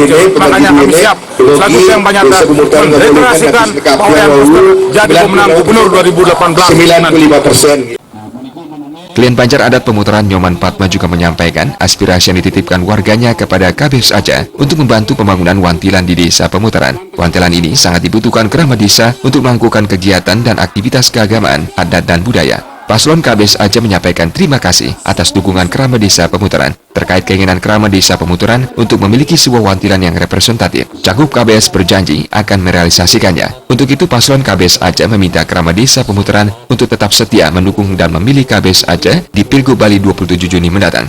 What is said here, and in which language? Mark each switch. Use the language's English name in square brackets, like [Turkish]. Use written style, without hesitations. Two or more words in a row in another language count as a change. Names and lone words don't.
[Indonesian] Makanya kami siap selaku yang banyak mendeklarasikan Pak Wayan Koster jadi pemenang gubernur 2018. 95%. Klien Banjar Adat Pemutaran Nyoman Padma juga menyampaikan aspirasi yang dititipkan warganya kepada KBS Aceh untuk membantu pembangunan wantilan di Desa Pemutaran. Wantilan ini sangat dibutuhkan keramat desa untuk melakukan kegiatan dan aktivitas keagamaan, adat dan budaya. Paslon KBS Aceh menyampaikan terima kasih atas dukungan Kerama Desa Pemutaran terkait keinginan Kerama Desa Pemutaran untuk memiliki sebuah wantilan yang representatif. Cagup KBS berjanji akan merealisasikannya. Untuk itu, Paslon KBS Aceh meminta Kerama Desa Pemutaran untuk tetap setia mendukung dan memilih KBS Aceh di Pilgub Bali 27 Juni mendatang.